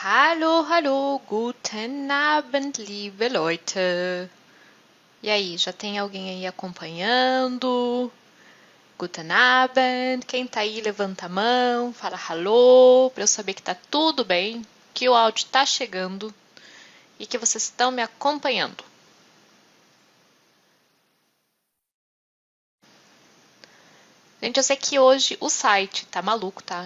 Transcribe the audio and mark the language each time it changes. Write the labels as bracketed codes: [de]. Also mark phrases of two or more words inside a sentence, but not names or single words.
[de] Hallo, hallo, guten Abend, liebe Leute. [pt] E aí, já tem alguém aí acompanhando? [de] Guten Abend. [pt] Quem tá aí, levanta a mão, fala hallo, para eu saber que tá tudo bem, que o áudio tá chegando e que vocês estão me acompanhando. Gente, eu sei que hoje o site tá maluco, tá?